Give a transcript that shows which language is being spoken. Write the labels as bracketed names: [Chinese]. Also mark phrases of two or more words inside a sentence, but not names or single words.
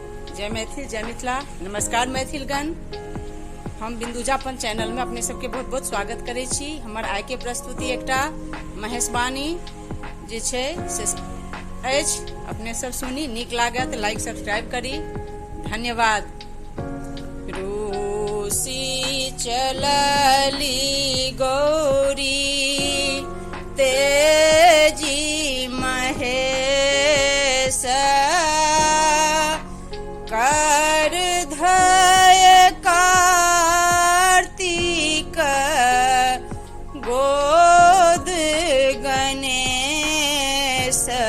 [Maithili] जय मैथिल जय मिथिला। नमस्कार मैथिलगण, हम बिंदुजापन चैनल में अपने सबके बहुत बहुत स्वागत करै छी। हमर आइ के प्रस्तुति एकटा महेशवाणी जे छै से अछि। अपने सब सुनी, नीक लागत [English] like subscribe [Maithili] करी। धन्यवाद। रूसी चलली गौरी तेजी महेश कर धय कार्तिक गोद गणेश।